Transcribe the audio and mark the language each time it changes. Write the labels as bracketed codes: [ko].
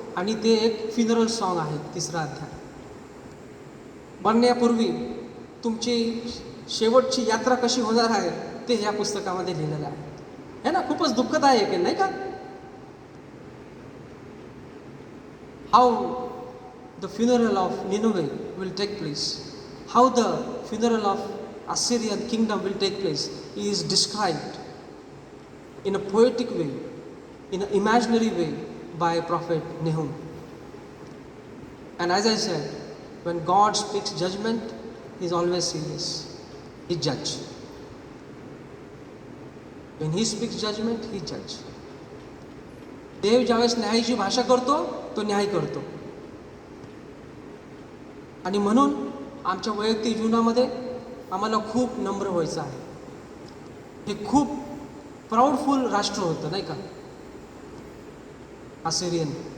[mr] आणि ते एक फिनरल सॉन्ग आहे, तिसरा अध्याय. मरण्यापूर्वी तुमची शेवटची यात्रा कशी होणार आहे ते ह्या पुस्तकामध्ये लिहिलेलं आहे ना. खूपच दुःखदायक आहे, नाही का. [en] How the funeral of Nineveh will take place, how the funeral of Assyrian kingdom will take place is described in a poetic way, in an imaginary way by prophet Nahum. And as I said, when God speaks judgment, he is always serious. He judge. When he speaks judgment, he judge. [mr] देव ज्यावेळेस न्यायाची भाषा करतो, तो न्याय करतो. आणि म्हणून आमच्या वैयक्तिक जीवनामध्ये आम्हाला खूप नम्र व्हायचं आहे. हे खूप प्राऊडफुल राष्ट्र होतं, नाही का, असिरियन.